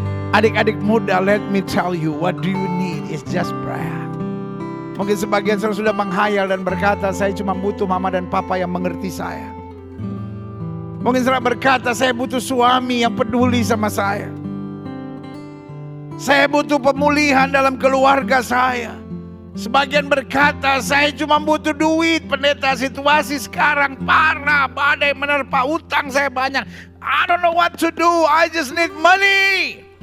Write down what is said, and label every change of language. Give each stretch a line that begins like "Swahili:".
Indonesian: Adik-adik muda,
English: let me tell you, what do you need? It's just prayer.
Indonesian: Mungkin sebagian sudah menghayal dan berkata, saya cuma butuh mama dan papa yang mengerti saya. Mungkin saudara berkata, saya butuh suami yang peduli sama saya. Saya butuh pemulihan dalam keluarga saya. Sebagian berkata, saya cuma butuh duit. Pendeta, situasi sekarang parah, badai menerpa, utang saya banyak.
English: I don't know what to do, I just need money.